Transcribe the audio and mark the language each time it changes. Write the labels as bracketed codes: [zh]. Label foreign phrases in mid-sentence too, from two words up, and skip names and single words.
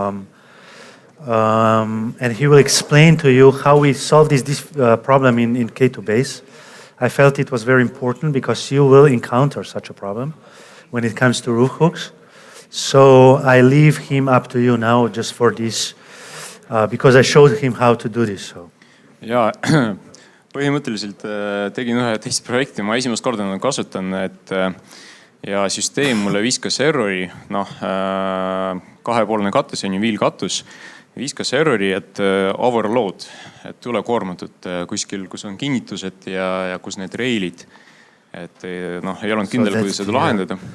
[en] And he will explain to you how we solve this problem in K2 base. I felt it was very important because you will encounter such a problem when it comes to roof hooks. So I leave him up to you now just for this, because I showed him how to do this. So. [et] Ja põhimõtteliselt tegin ühe teist projekti, ma esimest korda kasutan, ja süsteem mulle viskas errori, kahepoolne katus on ju viilkatus, viskas errori, et overload, et ülekoormatud kuskil, kus on kinnitused ja kus need reilid, et ei olnud kindel, kuidas seda lahendada.